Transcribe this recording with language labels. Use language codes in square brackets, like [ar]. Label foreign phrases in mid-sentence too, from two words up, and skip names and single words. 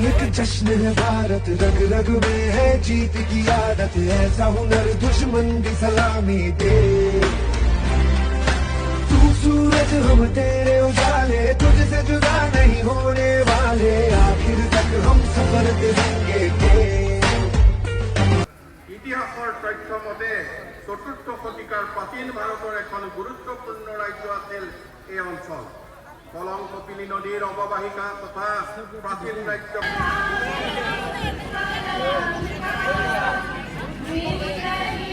[hi] जश्न है भारत, रग रग में है जीत की आदत, ऐसा हुनर दुश्मन भी सलामी दे। तू सूरज हम तेरे उजाले, तुझसे जुदा नहीं होने वाले, आखिर तक हम सफर करेंगे के। [as] ইতিহাসৰ তথ্য মতে চতুৰ্থ শতিকাৰ প্ৰাচীন ভাৰতৰ এখন গুৰুত্বপূৰ্ণ ৰাজ্য আছিল এই অঞ্চল। কলং কপিলী নদীৰ অৱবাহিকা তথা প্ৰাচীন ৰাজ্য